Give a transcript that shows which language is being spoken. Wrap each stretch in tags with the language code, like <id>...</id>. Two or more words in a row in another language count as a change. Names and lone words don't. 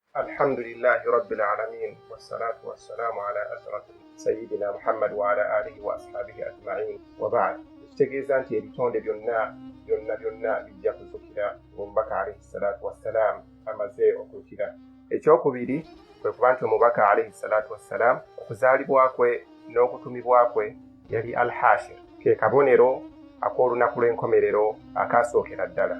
<ar>الحمد لله رب العالمين والصلاة والسلام على أشرف سيدنا محمد وعلى آله وأصحابه أجمعين وبعد</ar> <lg>kitegeeza nti ebitonde byonna bijja kuzukira omubaka alayhi salatu wassalam amaze okukira. Ekyokubiri kwe kuba nti omubaka</lg> <ar>عليه الصلاة والسلام</ar> <lg>okuzaalibwa kwe n'okutumibwa kwe yali al-hashir, ke kabonero ak'olunaku lw'enkomerero akaasookera ddala.</lg>